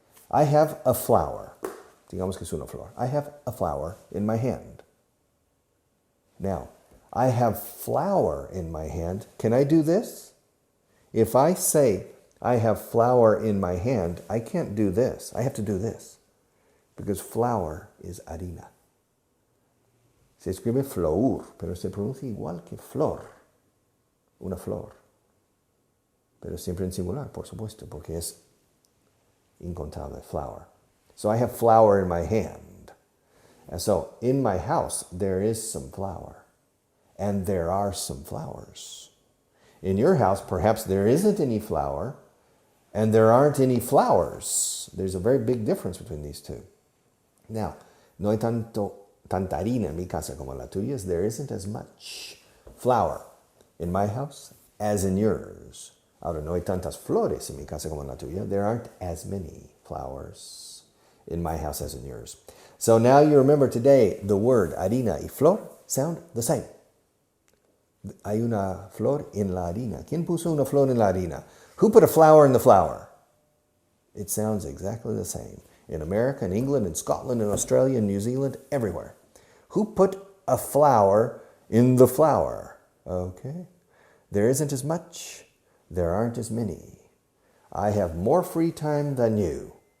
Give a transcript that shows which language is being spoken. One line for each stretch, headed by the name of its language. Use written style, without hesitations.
English: I have a flower.
Spanish: Digamos que es una flor.
English: I have a flower in my hand. Now, I have flour in my hand. Can I do this? If I say I have flour in my hand, I can't do this. I have to do this. Because flour is harina.
Spanish: Se escribe flor, pero se pronuncia igual que flor. Una flor. Pero siempre en singular, por supuesto, porque es incontable, flour.
English: So I have flour in my hand. And so in my house, there is some flour. And there are some flowers. In your house, perhaps there isn't any flour, and there aren't any flowers. There's a very big difference between these two.
Spanish: Now, no hay tanta harina en mi casa como en la tuya.
English: There isn't as much flour in my house as in yours.
Spanish: Ahora, no hay tantas flores en mi casa como en la tuya.
English: There aren't as many flowers in my house as in yours. So now you remember today the word harina y flor sound the same.
Spanish: Hay una flor en la harina. ¿Quién puso una flor en la harina?
English: Who put a flower in the flour? It sounds exactly the same. In America, in England, in Scotland, in Australia, in New Zealand, everywhere. Who put a flower in the flour? Okay. There isn't as much. There aren't as many. I have more free time than you.